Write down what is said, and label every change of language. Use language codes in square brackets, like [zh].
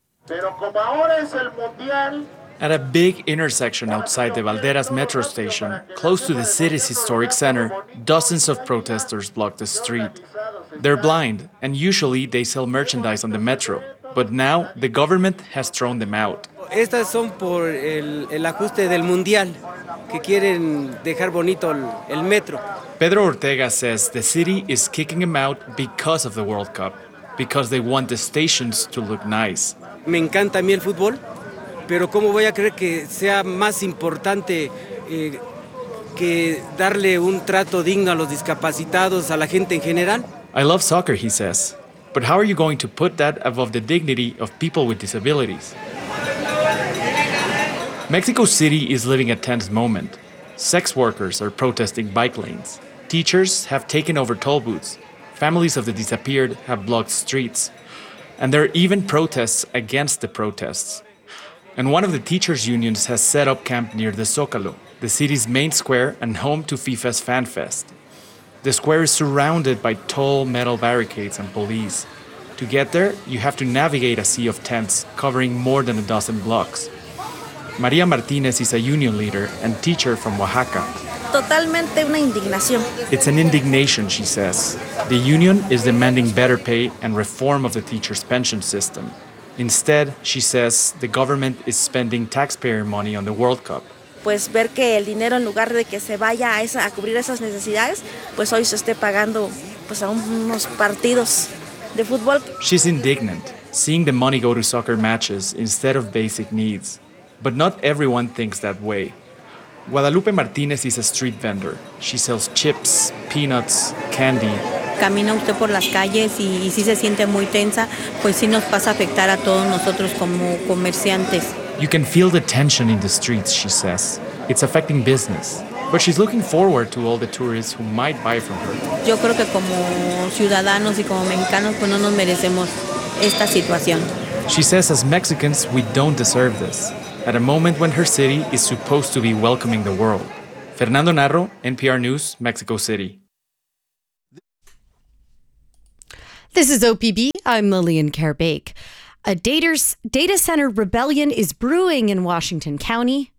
[en] At a big intersection outside the Valderas metro station, close to the city's historic center, dozens of protesters block the street. They're blind, and usually they sell merchandise on the metro. But now, the government has thrown them out. [es] Estas son por el ajuste del mundial, que quieren dejar bonito el metro. [en] Pedro Ortega says the city is kicking them out because of the World Cup, because they want the stations to look nice. [es] Me encanta a mí el fútbol, pero cómo voy a creer que sea más importante que darle un trato digno a los discapacitados, a la gente en general. [en] I love soccer, he says, but how are you going to put that above the dignity of people with disabilities? Mexico City is living a tense moment. Sex workers are protesting bike lanes. Teachers have taken over toll booths. Families of the disappeared have blocked streets. And there are even protests against the protests. And one of the teachers' unions has set up camp near the Zócalo, the city's main square and home to FIFA's Fan Fest. The square is surrounded by tall metal barricades and police. To get there, you have to navigate a sea of tents covering more than a dozen blocks. Maria Martinez is a union leader and teacher from Oaxaca. [es] Totalmente una indignación. [en] It's an indignation, she says. The union is demanding better pay and reform of the teachers' pension system. Instead, she says, the government is spending taxpayer money on the World Cup. [es] Pues ver que el dinero, en lugar de que se vaya a cubrir esas necesidades, pues hoy se esté pagando pues a unos partidos de fútbol. [en] She's indignant, seeing the money go to soccer matches instead of basic needs. But not everyone thinks that way. Guadalupe Martinez is a street vendor. She sells chips, peanuts, candy. [es] Camina usted por las calles y si se siente muy tensa, pues sí nos pasa a afectar a todos nosotros como comerciantes. [en] You can feel the tension in the streets, she says. It's affecting business. But she's looking forward to all the tourists who might buy from her. [es] Yo creo que como ciudadanos y como mexicanos pues no nos merecemos esta situación. [en] She says as Mexicans, we don't deserve this. At a moment when her city is supposed to be welcoming the world. Fernando Narro, NPR News, Mexico City. This is OPB. I'm Lillian Kerr-Bake. A data center rebellion is brewing in Washington County.